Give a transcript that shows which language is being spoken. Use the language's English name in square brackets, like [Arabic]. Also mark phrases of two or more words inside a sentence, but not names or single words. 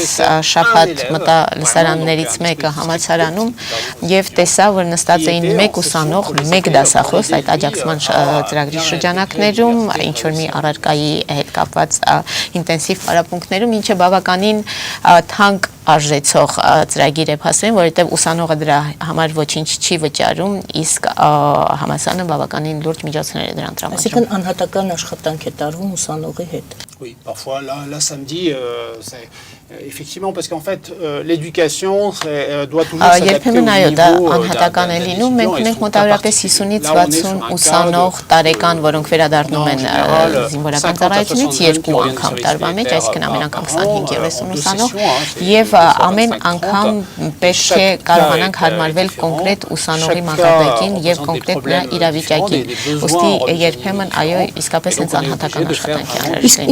[Armenian] շաբաթ մտա լսարաններից մեկը համալսարանում եւ տեսա, որ նստած էին 1 ուսանող, 1 դասախոս այդ աջակցման ծրագրի շրջանակներում, ինչ որ մի առարկայի հետ կապված ինտենսիվ պարապմունքներում, ինչը բավականին թանկ արժեցող ծրագիր է փաստորեն, որովհետև ուսանողը դրա համար ոչինչ չի վճարում, իսկ համալսարանը բավականին լուրջ միջոցներ է դրան տրամադրում։ Այսինքն անհատական աշխատանք է տարվում ուսանողի հետ։ [French] Oui, parfois là samedi c'est effectivement parce qu'en fait l'éducation doit toujours s'adapter au niveau [Armenian] անհատական է լինում, մենք ունենք մոտավորապես 50-ից 60 ուսանող տարեկան, որոնք վերադառնում են զինվորական ծառայությունից 2 անգամ տարվա մեջ, այսինքն ամեն անգամ 25-30 ուսանող եւ ամեն անգամ պետք է կարողանանք հարմարվել կոնկրետ ուսանողի մակարդակին եւ կոնկրետ նրա իրավիճակին։ Ոստի երբեմն այո, իսկապես հենց անհատական աշխատանք է անհրաժեշտ։